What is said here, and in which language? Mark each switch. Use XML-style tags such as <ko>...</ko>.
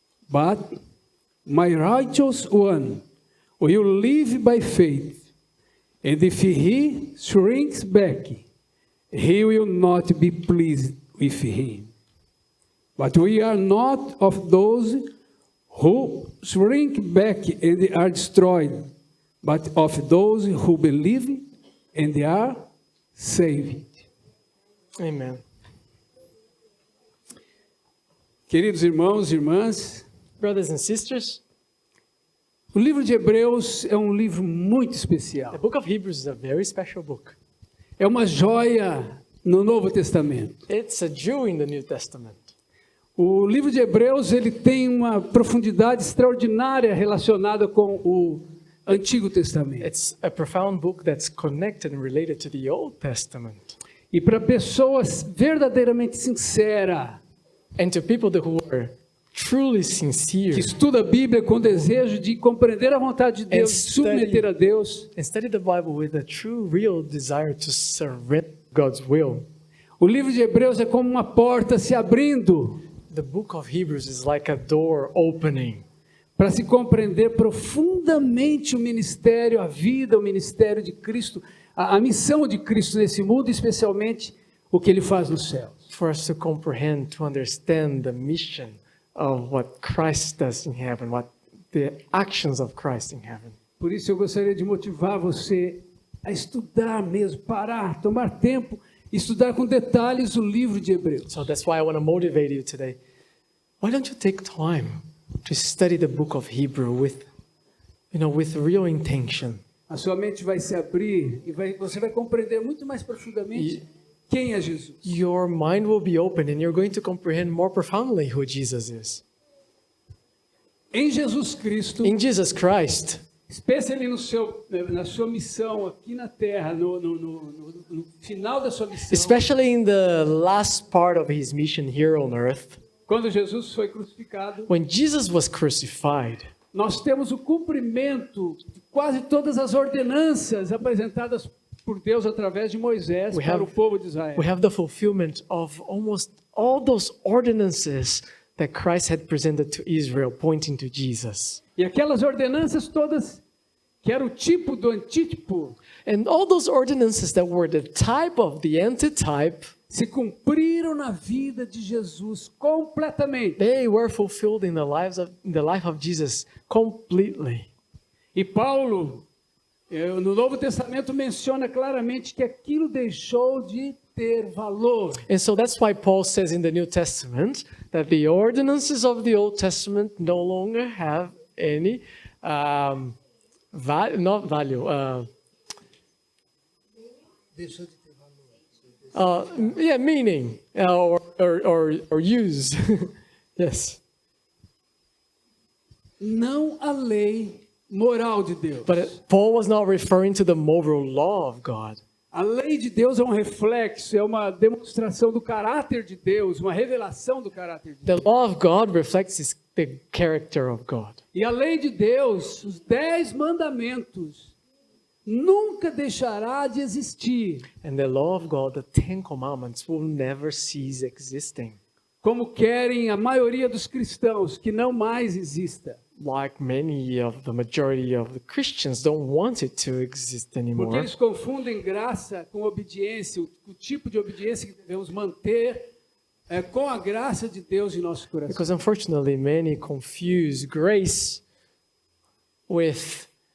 <en>But my righteous one will live by faith, and if he shrinks back, he will not be pleased with him. But we are not of those who shrink back and are destroyed, but of those who believe and are saved. Amen.</en> <pt>Queridos irmãos e irmãs,</pt> <en>Brothers and sisters,</en> <pt>o livro de Hebreus é um livro muito</pt> <en>the</en> <pt>especial.</pt> <en>book of Hebrews is a very special book.</en> <pt>É uma joia no Novo Testamento.</pt> <en>It's a jewel in the New Testament.</en> <pt>O livro de Hebreus ele tem uma profundidade extraordinária relacionada com o Antigo Testamento.</pt> <en>It's a profound book that's connected and related to the Old Testament.</en> <pt>E para pessoas verdadeiramente sinceras,</pt> <en>And to people who are truly sincere</en> <pt>que estuda a Bíblia com desejo de compreender a vontade de Deus, de submeter a Deus,</pt> <en>and study the Bible with a true, real desire to surrender God's will.</en> <pt>o livro de Hebreus é como uma porta se abrindo</pt> <en>The book of Hebrews is like a door opening</en> <pt>para se compreender profundamente o ministério, a vida, o ministério de Cristo, a missão de Cristo nesse mundo, especialmente o que Ele faz no céu.</pt> <en>for us to comprehend, to understand the mission of what Christ does in heaven, what the actions of Christ in heaven.</en> <pt>Por isso eu gostaria de motivar você a estudar mesmo, parar, tomar tempo, estudar com detalhes o livro de Hebreus.</pt> <en>So that's why I want to motivate you today. Why don't you take time to study the book of Hebrew with real intention?</en> <pt>A sua mente vai se abrir e você vai compreender muito mais profundamente quem é Jesus.</pt> <en>Your mind will be open and you're going to comprehend more profoundly who Jesus is.</en> <pt>Em Jesus Cristo,</pt> <en>In Jesus Christ,</en> <pt>especialmente na sua missão aqui na Terra, no final da sua missão,</pt> <en>especially in the last part of his mission here on earth,</en> <pt>quando Jesus foi crucificado,</pt> <en>when Jesus was crucified,</en> <pt>nós temos o cumprimento de quase todas as ordenanças apresentadas por Deus através de Moisés para o povo de Israel.</pt> <en>we have the fulfillment of almost all those ordinances that Christ had presented to Israel, pointing to Jesus.</en> <pt>E aquelas ordenanças todas, que era o tipo do antítipo,</pt> <en>And all those ordinances that were the type of the antitype,</en> <pt>se cumpriram na vida de Jesus completamente.</pt> <en>they were fulfilled in the life of Jesus completely.</en> <pt>E Paulo, no Novo Testamento, menciona claramente que aquilo deixou de ter valor.</pt> <en>And so that's why Paul says in the New Testament that the ordinances of the Old Testament no longer have any meaning or use. Yes.</en> <pt>Não a lei moral de Deus.</pt> <en>But Paul was not referring to the moral law of God.</en> <pt>A lei de Deus é um reflexo, é uma demonstração do caráter de Deus, uma revelação do caráter de Deus.</pt> <en>The law of God reflects the character of God.</en> <pt>E a lei de Deus, os 10 mandamentos, nunca deixará de existir.</pt> <en>And the law of God, the 10 commandments, will never cease existing.</en> <pt>Como querem a maioria dos cristãos, que não mais exista.</pt> <en>Like the majority of the Christians don't want it to exist</en> <pt>Porque</pt> <en>anymore.</en> <pt>eles confundem graça com obediência, o tipo de obediência que devemos manter com a graça de Deus em nosso coração.</pt> <en>Because unfortunately, many confuse grace with</en>